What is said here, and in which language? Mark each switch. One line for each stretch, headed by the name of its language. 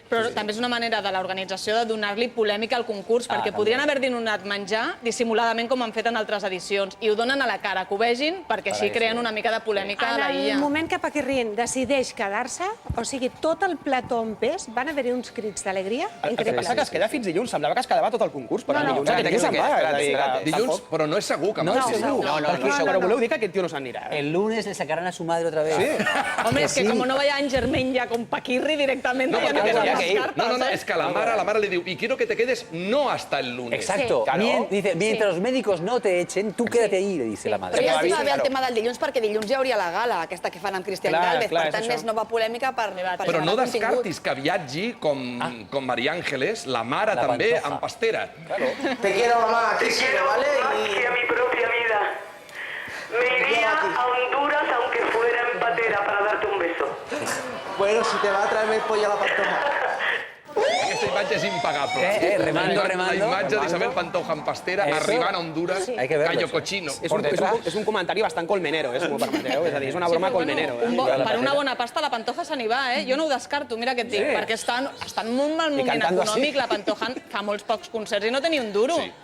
Catalan: Però també és una manera de l'organització de donar-li polèmica al concurs, perquè podrien haver donat menjar dissimuladament com han fet en altres edicions, i ho donen a la cara, que ho vegin, perquè així creen una mica de polèmica a la illa. En el moment que Paquirrin decideix quedar-se, o sigui, tot el plató en pes, van haver-hi uns crits d'alegria increïbles. El que passa que es queda fins dilluns, semblava que quedava tot el concurs, però dilluns aquest tio se'n va. Dilluns, però no és segur que marxi. Però voleu dir que aquest tio no s'anirà.
Spanish: El lunes le sacarán a su madre otra vez. Hombre, es que como no vaya en Germain ya con Paquirri directamente, ya no quedan las cartas. No, es que
Catalan: la mare
Spanish: le diu, y quiero que te quedes no hasta el lunes. Exacto. Dice, mientras los médicos no te echen, tú quédate ahí, le dice la madre.
Catalan: Però ja estima bé el tema del dilluns, perquè dilluns ja hauria la gala, aquesta que fan amb Cristian Gálvez. Per tant, més nova polèmica per Però no descartis que viatgi com María Ángeles, la mare també, amb pastera.
Spanish: Te quiero, mamá, Te quiero más que a mi propia vida. Me iría a Honduras aunque fuera en patera para darte un beso. Bueno, si te va a traerme el pollo a la pantoja.
Catalan: Aquesta imatge és impagable.
Spanish: Remando.
Catalan: La imatge d'Isabel Pantoja en pastera, arribant a Honduras,
Spanish: callo cochino.
Catalan: És un comentari bastant colmenero, si m'ho permeteu. És a dir, és una broma colmenero. Per una bona pasta la Pantoja se n'hi va, Jo no ho descarto, mira què et dic, perquè està en un mal moment econòmic, la Pantoja fa molts pocs concerts i no té ni un duro.